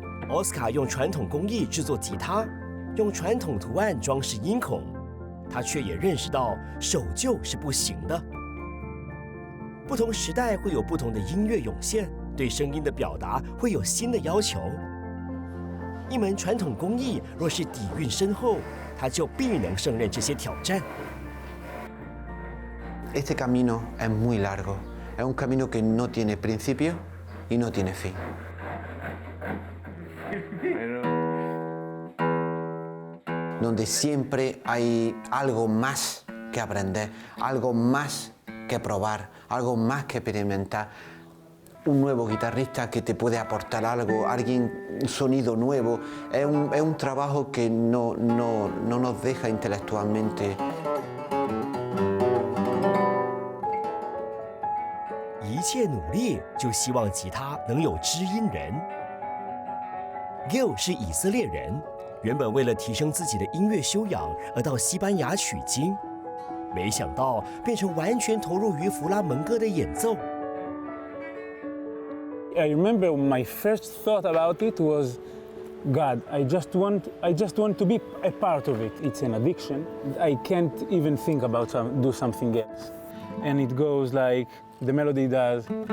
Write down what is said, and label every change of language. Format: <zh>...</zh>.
<zh>奥斯卡用传统工艺制作吉他，用传统图案装饰音孔，他却也认识到守旧是不行的。不同时代会有不同的音乐涌现，对声音的表达会有新的要求。一门传统工艺若是底蕴深厚，他就必能胜任这些挑战。</zh> <es>Este camino es muy largo, es un camino que no tiene principio y no tiene fin. Donde siempre hay algo más que aprender, algo más que probar, algo más que experimentar. Un nuevo guitarrista que te puede aportar algo, un sonido nuevo. Es un trabajo que no nos deja intelectualmente.</es> <zh>一切努力就希望吉他能有知音人。 Gil 是以色列人，原本为了提升自己的音乐修养而到西班牙取经，没想到变成完全投入于弗拉门戈的演奏。</zh> <en>I remember my first thought about it was, God, I just want to be a part of it. It's an addiction. I can't even think about do something else. And it goes like the melody does.</en>